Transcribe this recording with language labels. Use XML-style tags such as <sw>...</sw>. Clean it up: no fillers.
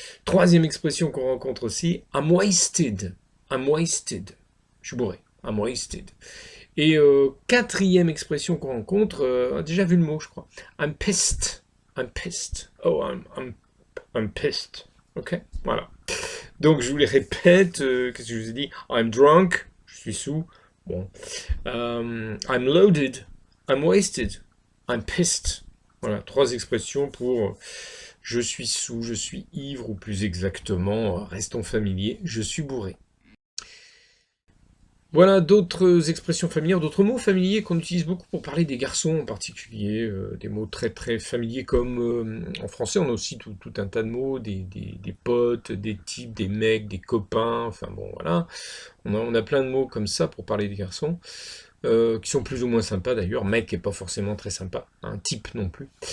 <fr>Troisième expression qu'on rencontre aussi,</fr> <en>I'm wasted.</en> <fr>Je suis bourré. I'm wasted. Et quatrième expression qu'on rencontre, on a déjà vu le mot, je crois.</fr> <en>I'm pissed. Oh, I'm pissed.</en> <fr>Ok, voilà. Donc je vous les répète. Qu'est-ce que je vous ai dit?</fr> <en>I'm drunk.</en> <fr>Je suis sous. Bon.</fr> <en>I'm loaded, I'm wasted, I'm pissed.</en> <fr>Voilà, 3 expressions pour je suis sous, je suis ivre, ou plus exactement, restons familiers, je suis bourré. Voilà d'autres expressions familières, d'autres mots familiers qu'on utilise beaucoup pour parler des garçons en particulier, des mots très très familiers comme en français on a aussi tout un tas de mots, des potes, des types, des mecs, des copains, enfin bon voilà, on a plein de mots comme ça pour parler des garçons, qui sont plus ou moins sympas d'ailleurs, mec n'est pas forcément très sympa, un type non plus.</fr>